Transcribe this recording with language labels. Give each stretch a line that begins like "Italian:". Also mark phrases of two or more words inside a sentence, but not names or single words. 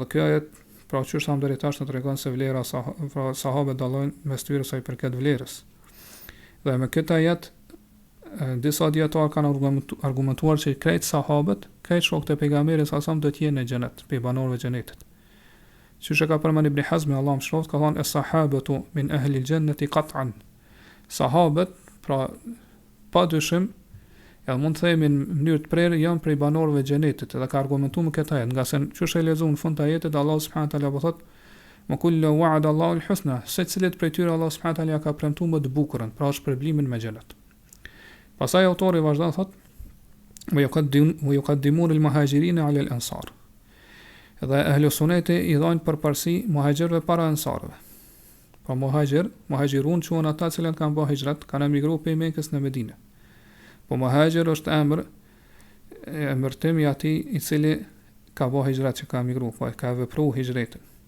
Albanian: Edhe ky ajet pra që sa më deri tash na tregon se vlera sahabët dallojnë mes tyre sa i përket vlerës. Dhe me këtë ajet disa dietar kanë argumentuar që krejt sahabët, krejt shokët e pejgamberit sa do të jenë në xhenet, pe banorëve të xhenetit. Siç e ka përmendur Ibn Hazmi, Allahu mëshiroft, ka thënë
Arabic: الصحابة من أهل الجنة قطعا.
Albanian: Sahabët, pra padyshim, edhe mund të themi në mënyrë të prerë janë prej banorëve të xhenetit, edhe ka argumentuar me këtë ajet, nga se çush e lexuam në fund të ajetit Allahu
Arabic: سبحانه وتعالى
Albanian: po thotë
Arabic: وكل وعد الله الحسنى,
Albanian: secilit prej tyre Allah
Arabic: سبحانه وتعالى
Albanian: ka premtuar më të bukurën, pra shpërblimin me xhennet. Pastaj autori vazhdon thot:
Arabic: "ويقدمون المهاجرين على الأنصار."
Albanian: Dhe Ehlu Suneti i dhajnë përparësi muhajgjerëve para ansarëve. Pra muhajgjirun quhen ata që kanë bërë hijrat, kanë emigruar prej Mekës në Medinë. Po muhajgjer është emërtimi i atij i cili ka bërë hijrat, që ka emigruar, po ka vepruar hijretin.